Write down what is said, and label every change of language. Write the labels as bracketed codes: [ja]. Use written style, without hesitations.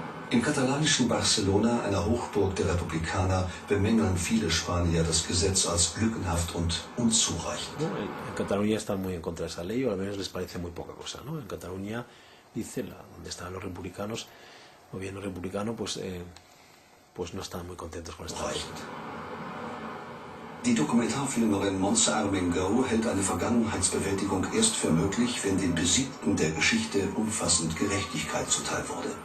[de] Im katalanischen Barcelona, einer Hochburg der Republikaner, bemängeln viele Spanier das Gesetz als lückenhaft und unzureichend. [es] ¿No? En Cataluña están muy en contra de esa ley, o al menos les parece muy poca cosa, ¿no? En Cataluña, dice, donde están los republicanos, gobierno republicano, pues no están muy contentos con esta ley. [de] Die Dokumentarfilmerin Montse Armengol hält eine Vergangenheitsbewältigung erst für möglich, wenn den Besiegten der Geschichte umfassend Gerechtigkeit zuteil wurde.